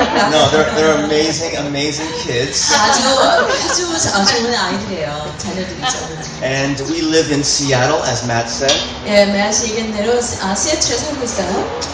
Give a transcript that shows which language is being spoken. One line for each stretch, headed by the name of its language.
English: No, they're amazing, amazing kids.
Korean: 아주 좋은 아이들이에요. 자녀들이죠.
English: And we live in Seattle, as Matt said.
Korean: 예, 매아씨 얘기한 대로 시애틀에 살고 있어요.